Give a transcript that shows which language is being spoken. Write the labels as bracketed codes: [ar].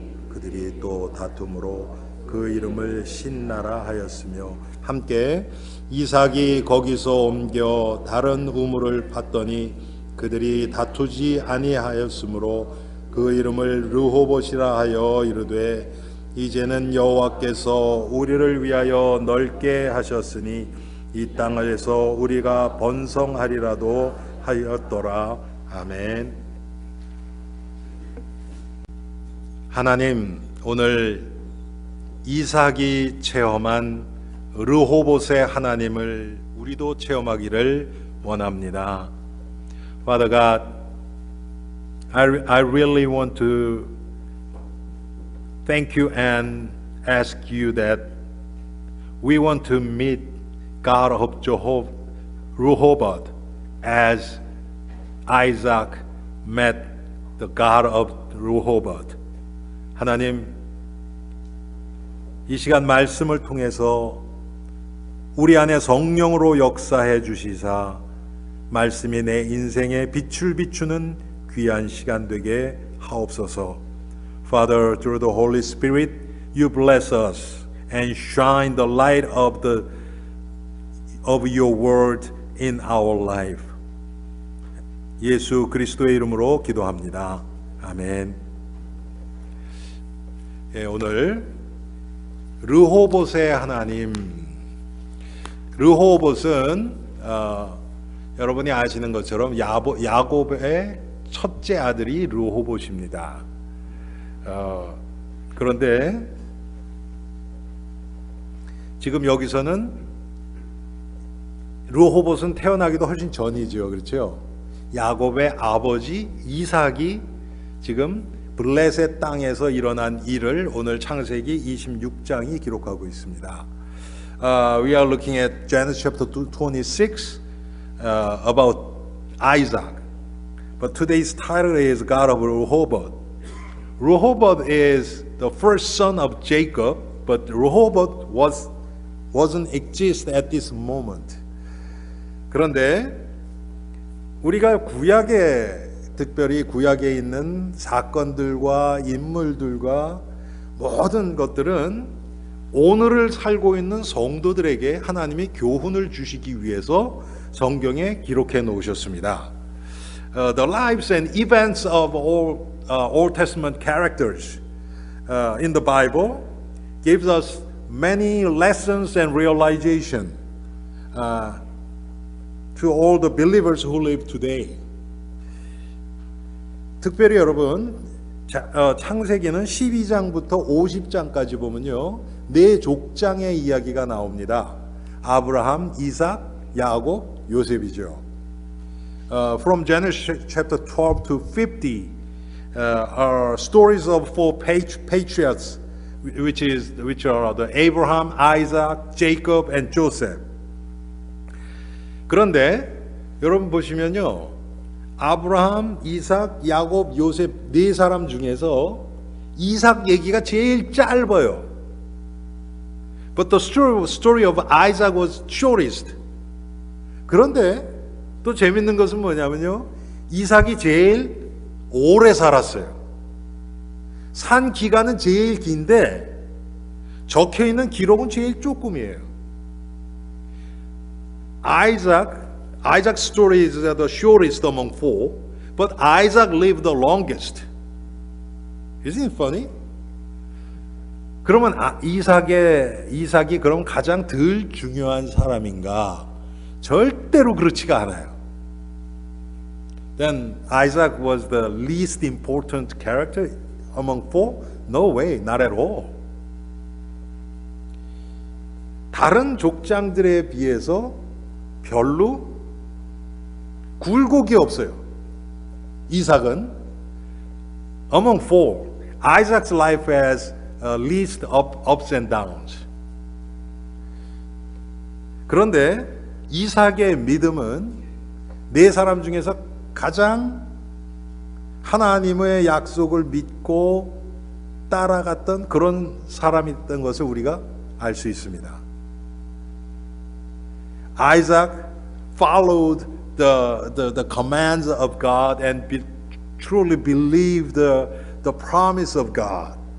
[ko] 그들이 또 다툼으로 그 이름을 신나라 하였으며 함께 이삭이 거기서 옮겨 다른 우물을 팠더니 그들이 다투지 아니하였으므로 그 이름을 르호봇이라 하여 이르되 이제는 여호와께서 우리를 위하여 넓게 하셨으니 이 땅에서 우리가 번성하리라도 하였더라. 아멘. 하나님, 오늘 이삭이 체험한 르호봇의 하나님을 우리도 체험하기를 원합니다. [en] Father God, I really want to thank you and ask you that we want to meet God of Rehoboth as Isaac met the God of Rehoboth. [ko] 하나님, 이 시간 말씀을 통해서 우리 안에 성령으로 역사해 주시사 말씀이 내 인생에 빛을 비추는 귀한 시간 되게 하옵소서. [en] Father, through the Holy Spirit, you bless us and shine the light of your word in our life. [ko] 예수 그리스도의 이름으로 기도합니다. 아멘. 예, 오늘 르호봇의 하나님. 르호봇은 여러분이 아시는 것처럼 야곱의 첫째 아들이 르호봇입니다. 그런데 지금 여기서는 르호봇은 태어나기도 훨씬 전이죠. 그렇죠? 야곱의 아버지 이삭이 지금 블레셋 땅에서 일어난 일을 오늘 창세기 26장이 기록하고 있습니다. [en] We are looking at Genesis chapter 26 about Isaac. But today's title is God of Rehoboth. Rehoboth is the first son of Jacob, but Rehoboth wasn't exist at this moment. [ko] 그런데 우리가 구약에 특별히 구약에 있는 사건들과 인물들과 모든 것들은 오늘을 살고 있는 성도들에게 하나님이 교훈을 주시기 위해서 성경에 기록해 놓으셨습니다. [en] The lives and events of all Old Testament characters in the Bible gives us many lessons and realization to all the believers who live today. [ko] 특별히 여러분 창세기는 12장부터 50장까지 보면요, 네 족장의 이야기가 나옵니다. 아브라함, 이삭, 야곱, 요셉이죠. [en] from Genesis chapter 12 to 50 are stories of four patriarchs, which are the Abraham, Isaac, Jacob, and Joseph. [ko] 그런데 여러분 보시면요, 아브라함, 이삭, 야곱, 요셉 네 사람 중에서 이삭 얘기가 제일 짧아요. [en] But the story of Isaac was shortest. [ko] 그런데 또 재밌는 것은 뭐냐면요, 이삭이 제일 오래 살았어요. 산 기간은 제일 긴데 적혀 있는 기록은 제일 조금이에요. [en] Isaac's story is the shortest among four, but Isaac lived the longest. Isn't it funny? [ko] 그러면 이삭이 그럼 가장 덜 중요한 사람인가? 절대로 그렇지가 않아요. [en] Then Isaac was the least important character among four? No way, not at all. [ko] 다른 족장들에 비해서 별로 굴곡이 없어요. [en] 이삭은 among four, Isaac's life has least ups and downs. [ko] 그런데 이삭의 믿음은 네 사람 중에서 가장 하나님의 약속을 믿고 따라갔던 그런 사람이었던 것을 우리가 알 수 있습니다. [en] Isaac followed the commands of God and truly believed the promise of God.